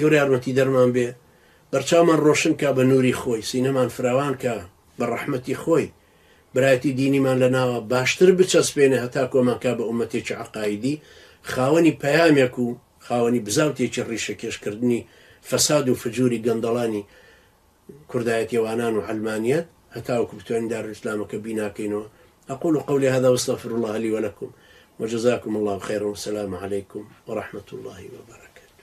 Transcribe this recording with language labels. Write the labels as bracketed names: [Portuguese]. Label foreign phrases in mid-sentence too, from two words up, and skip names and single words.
[Central Kurdish] گەورە یارمەتی دەرمان بێ بەرچاومان ڕۆشن کا بە نووری خۆی سینەمان فراوان کە بە ڕەحمەتی خۆی برایەتی دینیمان لە ناوە باشتر بچەسپێنێ هەتا کۆمان کا بە ئومەتێکی عەقایدی خاوەنی پەیامێک و خاوەنی بزاوتێکی ڕیشەکێشکردنی فەساد و فجووری گەندەڵانی کوردایەتیوانان و عەلمانیەت هەتا وەکو بتوانین دارالئیسلامەکە بیناکەینەوە [Arabic] أقول قولي هذا واستغفر الله لي ولكم وجزاكم الله خيرا والسلام عليكم ورحمة الله وبركاته.